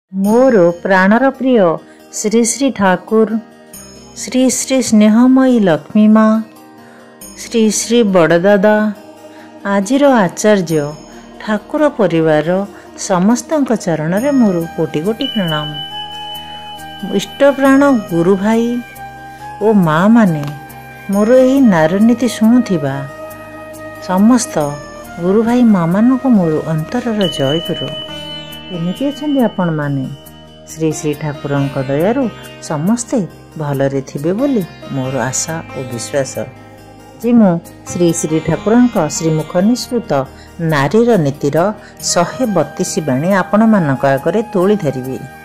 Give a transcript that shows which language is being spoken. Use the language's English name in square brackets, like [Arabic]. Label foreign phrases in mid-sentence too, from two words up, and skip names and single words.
[Odia] ମୋର ପ୍ରାଣର ପ୍ରିୟ ଶ୍ରୀ ଶ୍ରୀ ଠାକୁର, ଶ୍ରୀ ଶ୍ରୀ ସ୍ନେହମୟୀ ଲକ୍ଷ୍ମୀ ମାଁ, ଶ୍ରୀ ଶ୍ରୀ ବଡ଼ଦାଦା, ଆଜିର ଆଚାର୍ଯ୍ୟ ଠାକୁର ପରିବାର ସମସ୍ତ ଚରଣ ମେଁ ମୋର କୋଟି କୋଟି ପ୍ରଣାମ। ଇଷ୍ଟ ପ୍ରାଣ ଗୁରୁ ଭାଇ ଓ ମାଁ ମାନେ ମୋର ଏହି ନାରୀନୀତି ଶୁଣୁଥିବା ସମସ୍ତ ଗୁରୁ ଭାଇ ମାଁ ମାନ କୁ ମୋର ଅନ୍ତରର ଜୟ ଗୁରୁ। ଏମିତି ଅଚ୍ଛା ଆପଣ ମାନେ ଶ୍ରୀ ଶ୍ରୀ ଠାକୁର ଦୟାରୁ ସମସ୍ତେ ଭଲରେ ଥିବେ ବୋଲି ମୋର ଆଶା ଓ ବିଶ୍ୱାସ। ଜୀ ମୁଁ ଶ୍ରୀ ଶ୍ରୀ ଠାକୁର ଶ୍ରୀମୁଖ ନିଃସୃତ ନାରୀର ନୀତିର 132 ବାଣୀ ଆପଣ ମାନଙ୍କ ଆଗେ ତୋଳି ଧରିବି।